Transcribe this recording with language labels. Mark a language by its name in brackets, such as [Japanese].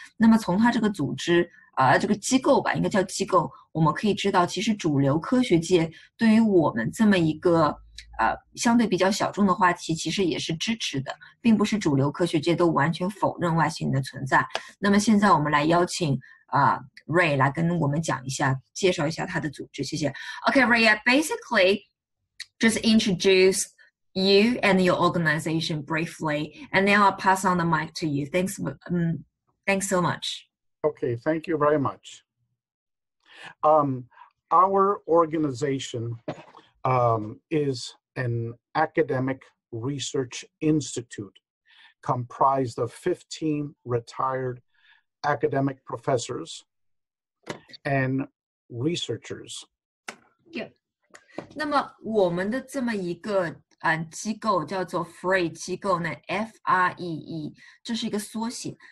[Chinese] 那么从他这个组织这个机构吧，应该叫机构，我们可以知道其实主流科学界对于我们这么一个相对比较小众的话题其实也是支持的，并不是主流科学界都完全否认外星人的存在。那么现在我们来邀请Rey 来跟我们讲一下，介绍一下他的组织，谢谢。 [English] Okay, Rey, basically just introduce you and your organization briefly, and then I'll pass on the mic to you. Thanks so much. Okay, thank you very much. Our organization is an academic research institute comprised of 15 retired academic professors and researchers. Yeah. [Chinese] 那么我们的这么一个机构叫做 FREE 机构呢 ，FREE 这是一个缩写。